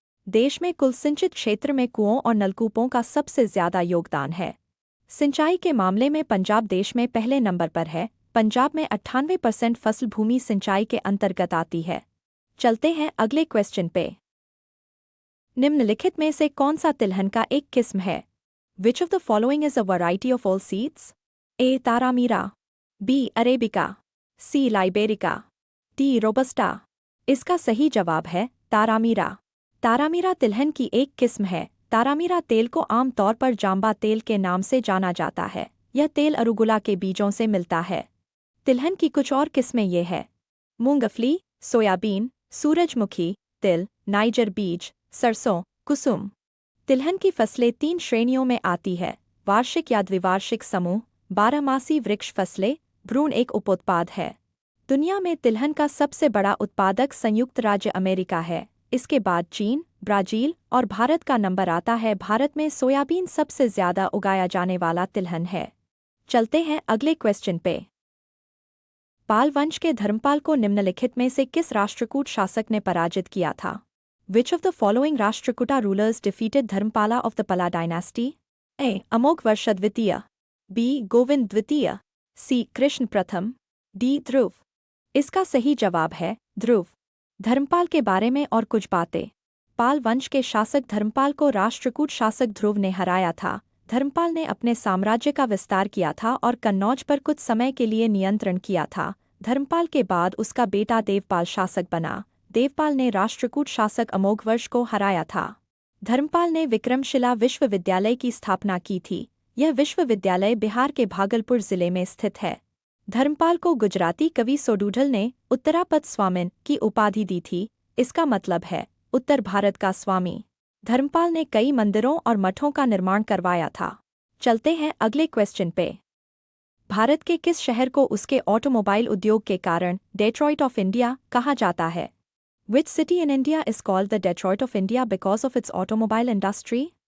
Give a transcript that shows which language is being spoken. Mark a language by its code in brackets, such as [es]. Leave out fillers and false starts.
[hi] देश में कुल सिंचित क्षेत्र में कुओं और नलकूपों का सबसे ज्यादा योगदान है। सिंचाई के मामले में पंजाब देश में पहले नंबर पर है, पंजाब में 98% फसल भूमि सिंचाई के अंतर्गत आती है। चलते हैं अगले क्वेश्चन पे। निम्नलिखित में से कौन सा तिलहन का एक किस्म है? [en] Which of the following is a variety of all seeds? [hi] A. तारामीरा, B. Arabica, C. लाइबेरिका, D. Robusta. इसका सही जवाब है तारामीरा। तारामीरा तिलहन की एक किस्म है। तारामीरा तेल को आमतौर पर जांबा तेल के नाम से जाना जाता है। यह तेल अरुगुला के बीजों से मिलता है। तिलहन की कुछ और किस्में ये है: मूंगफली, सोयाबीन, सूरजमुखी, तिल, नाइजर बीज, सरसों, कुसुम। तिलहन की फसलें 3 श्रेणियों में आती है: वार्षिक या द्विवार्षिक समूह, बारहमासी वृक्ष फसलें, भ्रूण एक उपोत्पाद है। दुनिया में तिलहन का सबसे बड़ा उत्पादक संयुक्त राज्य अमेरिका है। इसके बाद चीन, ब्राजील और भारत का नंबर आता है। भारत में सोयाबीन सबसे ज्यादा उगाया जाने वाला तिलहन है। चलते हैं अगले क्वेश्चन पे। पाल वंश के धर्मपाल को निम्नलिखित में से किस राष्ट्रकूट शासक ने पराजित किया था? [en] Which of the following Rashtrakuta rulers defeated Dharmpala of the Pala dynasty? [hi] A. अमोघ वर्ष द्वितीय, B. गोविंद द्वितीय, C. कृष्ण प्रथम, D. ध्रुव। इसका सही जवाब है ध्रुव। धर्मपाल के बारे में और कुछ बातें। पाल वंश के शासक धर्मपाल को राष्ट्रकूट शासक ध्रुव ने हराया था। धर्मपाल ने अपने साम्राज्य का विस्तार किया था और कन्नौज पर कुछ समय के लिए नियंत्रण किया था। धर्मपाल के बाद उसका बेटा देवपाल शासक बना। देवपाल ने राष्ट्रकूट शासक अमोघवर्ष को हराया था। धर्मपाल ने विक्रमशिला विश्वविद्यालय की स्थापना की थी। यह विश्वविद्यालय बिहार के भागलपुर जिले में स्थित है। धर्मपाल को गुजराती कवि सोडूढल ने उत्तरापद स्वामिन की उपाधि दी थी। इसका मतलब है उत्तर भारत का स्वामी। धर्मपाल ने कई मंदिरों और मठों का निर्माण करवाया था। चलते हैं अगले क्वेश्चन पे। भारत के किस शहर को उसके ऑटोमोबाइल उद्योग के कारण डेट्रॉइट ऑफ इंडिया कहा जाता है? [en] Which city in India is called the Detroit of India because of its automobile industry?